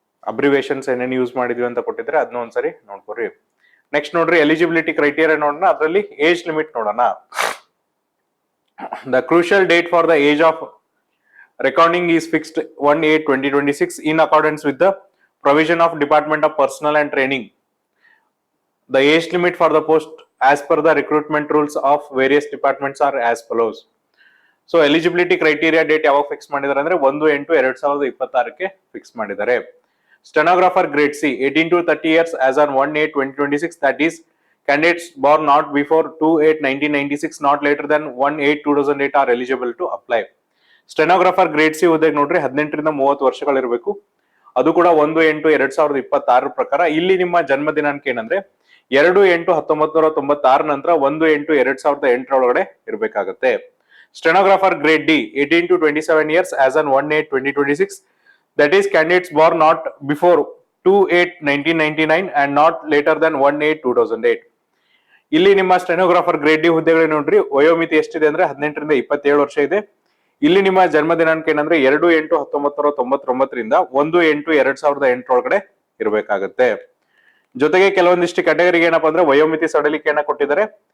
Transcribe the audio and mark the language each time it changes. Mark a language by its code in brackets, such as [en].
[kn] Abbreviations ಏನೇನು use ಮಾಡಿದ್ವಿ ಅಂತ ಕೊಟ್ಟಿದ್ರೆ ಅದನ್ನ ಒಂದ್ಸರಿ ನೋಡ್ಕೋರಿ. ನೆಕ್ಸ್ಟ್ ನೋಡ್ರಿ, ಎಲಿಜಿಬಿಲಿಟಿ ಕ್ರೈಟೀರಿಯಾ ನೋಡೋಣ. ಅದರಲ್ಲಿ ಏಜ್ ಲಿಮಿಟ್ ನೋಡೋಣ. [en] The crucial date for the age of recording is fixed 1/8/2026 in accordance with the provision of department of personnel and training. The age limit for the post as per the recruitment rules of various departments are as follows. So eligibility criteria date [kn] ಯಾವಾಗ fix ಮಾಡಿದ್ದಾರೆ ಅಂದ್ರೆ 1/8/2026 fix ಮಾಡಿದ್ದಾರೆ. [en] Stenographer grade C 18 to 30 years as on 1/8/2026, that is candidates born not before 2/8/1996 not later than 1/8/2008 are eligible to apply. [kn] Stenographer grade C ಹುದ್ದೆಗೆ ನೋಡ್ರಿ 18 ರಿಂದ 30 ವರ್ಷಗಳಿರಬೇಕು. ಅದು ಕೂಡ 1/8/2026 ಪ್ರಕಾರ. ಇಲ್ಲಿ ನಿಮ್ಮ ಜನ್ಮ ದಿನಾಂಕ ಏನಂದ್ರೆ 2/8/1996 ನಂತರ 1/8/2008 ಒಳಗಡೆ ಇರಬೇಕಾಗುತ್ತೆ. [en] Stenographer grade D 18 to 27 years as on 1/8/2026, that is candidates born not before 2/8/1999 and not later than 1/8/2008. [kn] ಇಲ್ಲಿ ನಿಮ್ಮ ಸ್ಟೆನೋಗ್ರಾಫರ್ ಗ್ರೇಡ್ ಡಿ ಹುದ್ದೆಗಳು ನೋಡ್ರಿ ವಯೋಮಿತಿ ಎಷ್ಟಿದೆ ಅಂದ್ರೆ 18 ರಿಂದ 27 ವರ್ಷ ಇದೆ. ಇಲ್ಲಿ ನಿಮ್ಮ ಜನ್ಮ ದಿನಾಂಕ ಏನಂದ್ರೆ 2/8/1999 ರಿಂದ 1/8/2008 ಒಳಗಡೆ ಇರಬೇಕಾಗುತ್ತೆ. ಜೊತೆಗೆ ಕೆಲವೊಂದಿಷ್ಟು ಕ್ಯಾಟಗರಿಗೆ ಏನಪ್ಪಾ ಅಂದ್ರೆ ವಯೋಮಿತಿ ಸಡಲಿಕೆಯನ್ನ ಕೊಟ್ಟಿದ್ದಾರೆ.